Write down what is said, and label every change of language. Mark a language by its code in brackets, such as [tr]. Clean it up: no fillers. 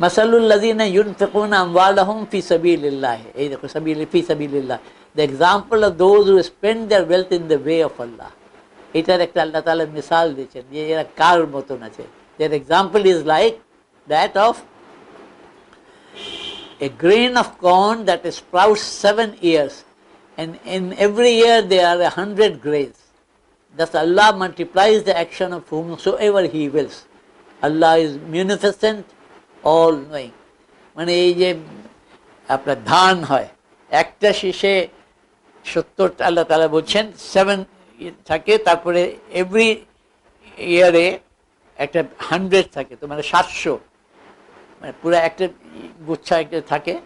[ar] মাসালুল্লাযীনা ইউনফিকুনা আমওয়ালাহুম ফি সাবিলিল্লাহ, [bn] এই দেখো [ar] ফি সাবিলিল্লাহ, [en] The example of those who spend their wealth in the way of Allah. [bn] এটার একটা আল্লাহ তাআলা মিসাল দিয়েছেন যে এরা কার মতন আছে। [en] There example is like that of a grain of corn that sprouts 7 years, and in every year there are 100 grains. Thus Allah multiplies the action of whomsoever He wills. Allah is munificent, all knowing. [bn] মানে এই যে আপনার ধান হয়, একটা শীষে 70, আল্লাহ তাআলা বলছেন 7 থাকে, তারপরে এভরি ইয়ারে একটা 100 থাকে, তো মানে 700, মানে পুরো একটা গুচ্ছা একটা থাকে।